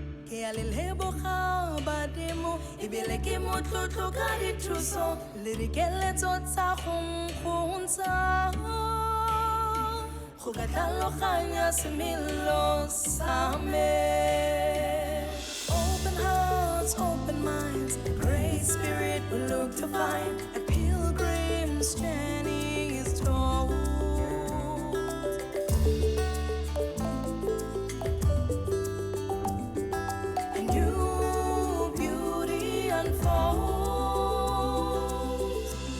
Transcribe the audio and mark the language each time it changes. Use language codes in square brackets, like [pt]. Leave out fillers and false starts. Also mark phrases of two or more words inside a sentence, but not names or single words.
[tn] ke a le leboga badimo ebile ke motlotlo ka dithuso le dikeletso tsa go nkgontsha go ka tlhaloganya semelo sa me. [en] Open hearts, open minds, the great spirit will look to find a pilgrim's journey is told. A new beauty unfolds.